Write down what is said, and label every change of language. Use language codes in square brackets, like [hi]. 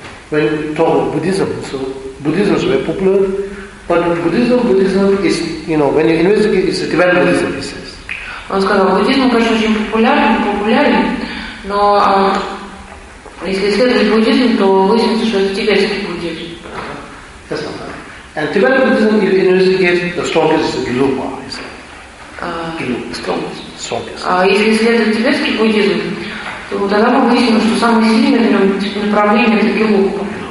[en] When we talk about Buddhism, so Buddhism is very popular, but Buddhism is, you know, when you investigate, it's a developed Buddhism, he says. [ru] Он сказал, буддизм, конечно, очень популярен, но если исследовать буддизм, то выяснится, что это тибетский буддизм. [en] That's not right. And developed Buddhism, if you investigate, the strongest is Gelugpa, he says. [ru] Если исследовать тибетский буддизм, то тогда мы выясним, что самое сильное в нем направление это гелугпа.